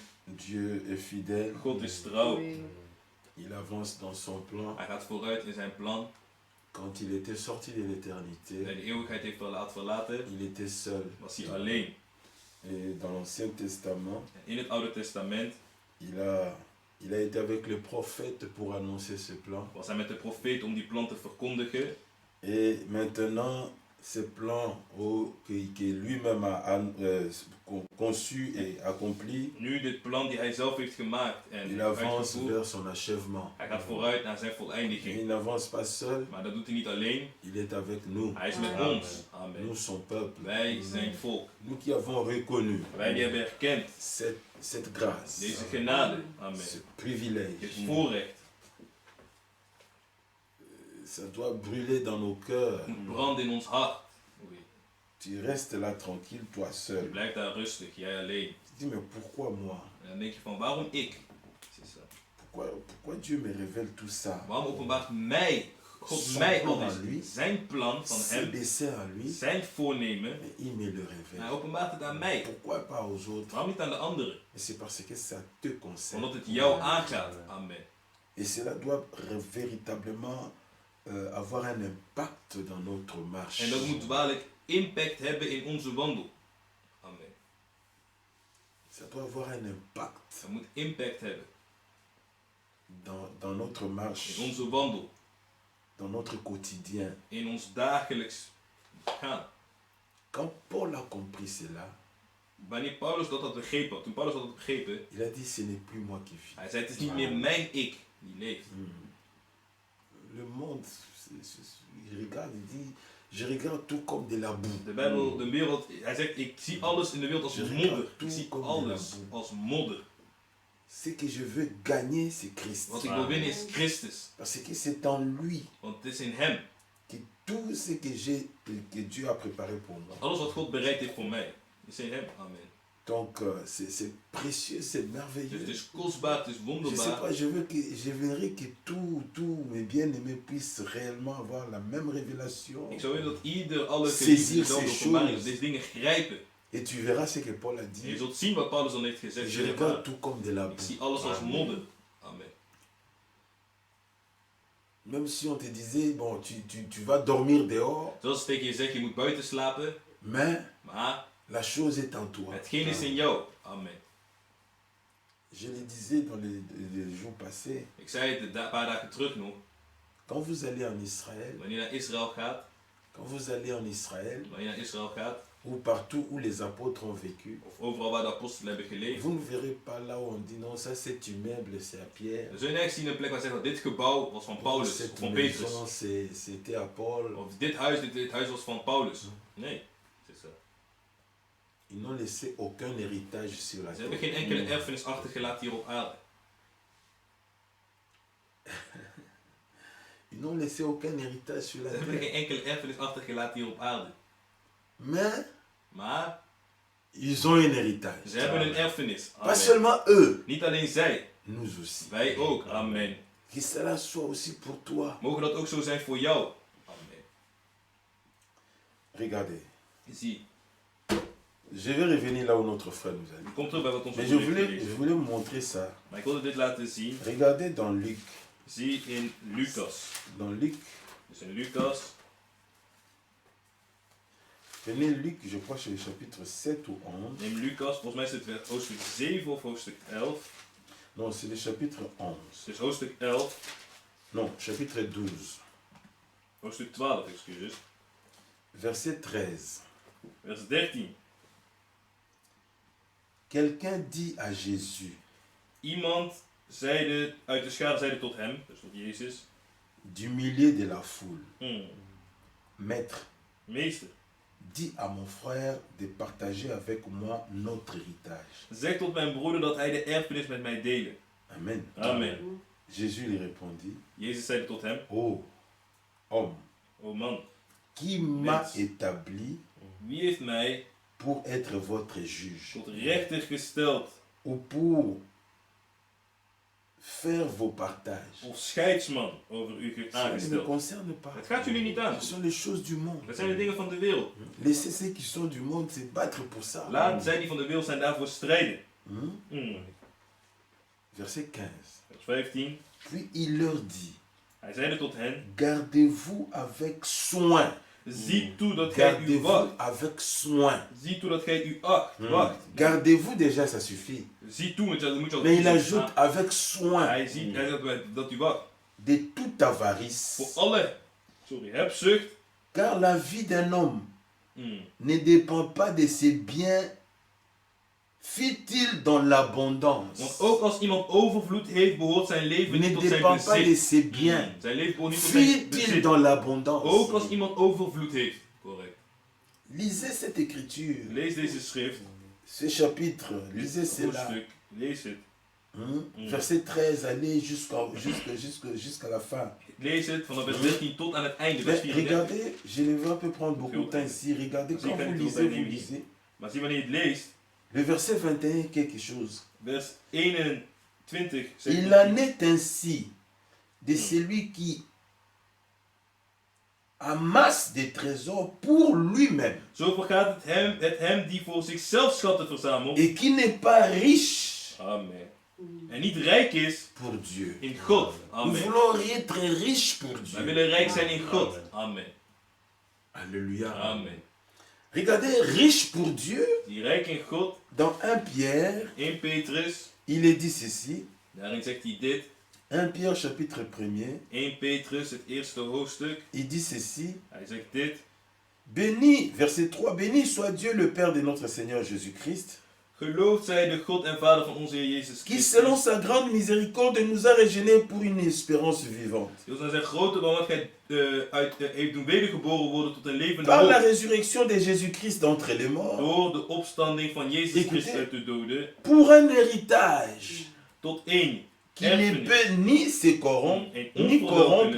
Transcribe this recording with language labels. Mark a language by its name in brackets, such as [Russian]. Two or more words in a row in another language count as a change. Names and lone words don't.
[French] Dieu est fidèle, [Dutch] God is trouw. [French] il avance dans son plan. [Dutch] Hij gaat vooruit in zijn plan. [French] Quand il était sorti de [Dutch] Hij [French] l'éternité, [Dutch] de eeuwigheid heeft verlaten, [French] il était seul. [Dutch] was hij alleen. [French] Et dans l'Ancien Testament, [Dutch] En in het Oude Testament [French] il a été avec le prophète pour annoncer ce plan. [Dutch] was hij met de profeet om die plan te verkondigen. [French] Et maintenant, ce plan que lui-même a conçu et accompli, [Dutch] Nu dit plan die hij zelf heeft gemaakt en [French] il avance [Dutch] uitgevoerd, [French] vers son achèvement. [Dutch] hij gaat vooruit naar zijn [French] Et [Dutch] voleindiging. [French] il n'avance pas seul, [Dutch] Maar dat doet hij niet alleen, [French] il est avec nous. [Dutch] hij is met ons. Amen. [French] Nous, son peuple. [Dutch] Wij zijn volk. [French] Nous qui avons reconnu [Dutch] Wij die hebben erkend [French] cette grâce, [Dutch] deze genade. Amen. [French] ce privilège. [Dutch] Dit voorrecht. [French] Ça doit brûler dans nos cœurs. [Dutch] Het moet branden in ons hart. [French] Oui. Tu restes là tranquille, toi [Dutch] Je [French] seul. [Dutch] blijft daar rustig, jij alleen. [French] Tu dis, mais pourquoi moi? [Dutch] En dan denk je van, waarom ik? [French] C'est ça. Pourquoi Dieu me révèle tout ça? [Dutch] Waarom openbaart mij, God [French] Son [Dutch] mij [French] plan [Dutch] al [French] à lui, [Dutch] deze? Zijn plan van [French] ses [Dutch] hem, [French] desseins à lui, [Dutch] zijn voornemen, [French] mais il me le [Dutch] hij [French] révèle. [Dutch] openbaart het aan mij. [French] Pourquoi pas aux autres? [Dutch] Waarom niet aan de anderen? [French] Et c'est parce que ça te concerne. [Dutch] Omdat het jou aangaat. Amen. [French] Et cela doit véritablement avoir un impact dans notre marche. [Dutch] En dat moet waarlijk impact hebben in onze wandel. Amen. [French] Ça doit avoir un impact [Dutch] Dat moet impact hebben [French] dans notre marche, [Dutch] in onze wandel, [French] dans notre quotidien. [Dutch] in ons dagelijks gaan. [French] Quand Paul a compris cela, [Dutch] Wanneer Paulus dat had begrepen, toen Paulus dat had begrepen, [French] il a dit, ce n'est plus moi qui vis. [Dutch] hij zei het is niet meer mijn ik die leeft. [French] Le monde, il regarde, il dit, je regarde tout comme de la boue. [Dutch] De Bijbel, de wereld, hij zegt ik zie alles in de wereld als modder. Ik zie [French] Tout [Dutch] alles [French] comme [Dutch] als modder. [French] Ce que je veux gagner, c'est Christ. [Dutch] Wat ik wil winnen is Christus. [French] Parce que c'est en lui [Dutch] Want het is in hem. [French] que tout ce que Dieu a préparé pour moi. [Dutch] Alles wat God bereid heeft voor mij, is in hem. Amen. [French] Donc c'est précieux, c'est [Dutch] Dus [French] merveilleux. [Dutch] het is kostbaar, het is [French] Je sais [Dutch] wonderbaar. [French] pas, je verrai que tous mes bien-aimés puissent réellement avoir la même révélation. [Dutch] Ik zou willen dat ieder, alle [French] Saisir [Dutch] geliefden dezelfde [French] ces [Dutch] openbaring, [French] choses. [Dutch] deze dingen grijpen. [French] Et tu verras ce que Paul a [Dutch] En je [French] dit. [Dutch] zult zien wat Paulus dan heeft gezegd. [French] Je regarde tout comme de la [Dutch] Ik [French] boue. [Dutch] zie alles als modder. Amen. [French] Même si on te disait, bon, tu vas dormir dehors, [Dutch] Zoals ik tegen je zeg, je moet buiten slapen. [French] mais [Dutch] Maar [French] la chose est en toi. [Dutch] hetgeen is in jou. Amen. [French] Je le disais dans les jours passés, [Dutch] Ik zei het een paar dagen terug nog. [French] quand vous allez en Israël, [Dutch] Wanneer je naar Israël gaat. [French] quand vous allez en Israël, [Dutch] Wanneer je naar Israël gaat. [French] ou partout où les apôtres ont vécu, [Dutch] Of overal waar de apostelen hebben geleefd. [French] vous ne verrez pas là où on dit non, ça cet immeuble c'est à Pierre, [Dutch] We zullen nergens zien een plek waar zeggen dat dit gebouw was van Paulus. Of [French] cette [Dutch] van Petrus. [French] maison c'était à Paul. [Dutch] Of dit huis was van Paulus. Nee. [French] C'est ça. Ils n'ont laissé aucun héritage sur la [Dutch] Ze hebben [French] terre. [Dutch] geen enkele erfenis achtergelaten hier op aarde. [French] Ils n'ont laissé aucun héritage sur la [Dutch] Ze hebben [French] terre. [Dutch] geen enkele erfenis achtergelaten hier op aarde. [French] Mais [Dutch] Maar [French] ils ont un héritage. [Dutch] ze hebben een erfenis. [French] Pas Amen. seulement eux, [Dutch] Niet alleen zij, [French] nous aussi. [Dutch] wij ook. Amen. [French] Que cela soit aussi pour toi. [Dutch] Mogen dat ook zo zijn voor jou. Amen. [French] Regardez, [Dutch] Zie, [French] je vais revenir là où notre frère nous a dit. [Dutch] kom terug bij wat onze [French] Mais [Dutch] broeder heeft [French] je [Dutch] gelezen. [French] voulais vous montrer ça. [Dutch] Maar ik wilde dit laten zien. [French] Regardez dans Luc. [Dutch] Zie in Lucas. [French] Dans Luc, [Dutch] Dus in Lucas. [French] prenez Luc, je crois c'est le chapitre 7 ou 11. [Dutch] Neem Lucas, volgens mij is het hoofdstuk 7 of hoofdstuk 11. [French] Non, c'est le chapitre 11. [Dutch] Dus hoofdstuk 11, [French] Non, chapitre 12. [Dutch] hoofdstuk 12, excuses. [French] Verset 13. [Dutch] Vers 13. [French] Quelqu'un dit à Jésus, [Dutch] Iemand uit de schare zeide tot hem, dus tot Jezus. [French] du milieu de la foule, Maître, [Dutch] Meester, [French] dis à mon frère de partager avec moi notre héritage. [Dutch] zeg tot mijn broeder dat hij de erfenis met mij delen. Amen. Amen. [French] Jésus lui répondit, [Dutch] Jezus zeide tot hem, [French] ô homme, [Dutch] o man, [French] qui m'a [Dutch] Mens. [French] établi [Dutch] wie heeft mij [French] pour être votre juge [Dutch] tot rechter gesteld [French] ou pour faire vos partages? [Dutch] of scheidsman over u [French] Ça ne me [Dutch] aangesteld? [French] concerne pas. [Dutch] Het gaat jullie niet aan. [French] Ce sont les choses du monde. [Dutch] Dat zijn de dingen van de wereld. [French] Laissez ceux qui sont du monde se battre pour ça. [Dutch] Laat zij die van de wereld zijn daarvoor strijden. [French] Hmm? Verset 15. [Dutch] Vers 15. [French] Puis il leur dit, [Dutch] Hij zeide tot hen, [French] gardez-vous avec soin. [Dutch] zie toe dat gij u [French] Gardez-vous [Dutch] wacht. [French] avec soin. [Dutch] Zie toe dat gij u wacht. [French] Gardez-vous déjà, ça suffit. [Dutch] Zie toe, want dat moet je al [French] Mais il [Dutch] doen. [French] ajoute avec soin [Dutch] Hij ziet dat u wacht. [French] de toute avarice. [Dutch] Voor alle hebzucht. [French] Car la vie d'un homme ne dépend pas de ses biens, fit-il dans l'abondance. [Dutch] Want ook als iemand overvloed heeft, behoort zijn leven [French] Ne [Dutch] niet tot zijn [French] dépend pas de [Dutch] bezit. [French] ses biens, [Dutch] Zijn leven behoort niet tot zijn [French] fit-il [Dutch] bezit. [French] dans l'abondance. [Dutch] Ook als iemand overvloed heeft. Correct. [French] Lisez cette écriture, [Dutch] Lees deze schrift. [French] ce chapitre, lisez [Dutch] Dit [French] cela. [Dutch] hoofdstuk. Lees het. [French] Verset 13, allez jusqu'à la fin. [Dutch] Lees het vanaf vers 13 tot aan het einde. Vers [French] Mais 34. regardez, je ne vais pas prendre beaucoup de temps ici. Regardez, quand vous lisez, [Dutch] Maar zie wanneer je het leest. [French] le verset 21 est quelque chose. [Dutch] Vers 21. [French] Il en est ainsi de celui qui amasse des trésors pour lui-même [Dutch] Zo vergaat het hem die voor zichzelf schatten verzamelt. [French] et qui n'est pas riche [Dutch] Amen. En niet rijk is [French] pour Dieu. [Dutch] in God. [French] Nous [Dutch] Amen. [French] voulons être riches pour [Dutch] Wij [French] Dieu. [Dutch] willen rijk zijn in God. Amen. Alléluia. Amen. [French] Regardez, riche pour Dieu, [Dutch] Die rijk in God. [French] dans 1 Pierre, [Dutch] 1 Petrus. [French] il est dit ceci. [Dutch] Daarin zegt hij dit. [French] 1 Pierre chapitre 1er, [Dutch] 1 Petrus, het eerste hoofdstuk. [French] il dit ceci. [Dutch] Hij zegt dit. [French] Béni, verset 3, béni soit Dieu le Père de notre Seigneur Jésus-Christ, [Dutch] Geloofd zij de God en Vader van onze Heer Jezus [French] qui selon [Dutch] Christus. [French] sa grande miséricorde nous a régénérés pour une espérance vivante. [Dutch] Die ons aan zijn grote barmhartigheid heeft doen wedergeboren worden tot een levende [French] Par la [Dutch] hoop. [French] résurrection de Jésus-Christ d'entre les morts, [Dutch] Door de opstanding van Jezus [French] Écoutez. [Dutch] Christus uit de doden. [French] pour un héritage [Dutch] Tot één [French] qui ne [Dutch] erfenis. [French] peut ni se corrompre, [Dutch] Een [French] ni corrompre,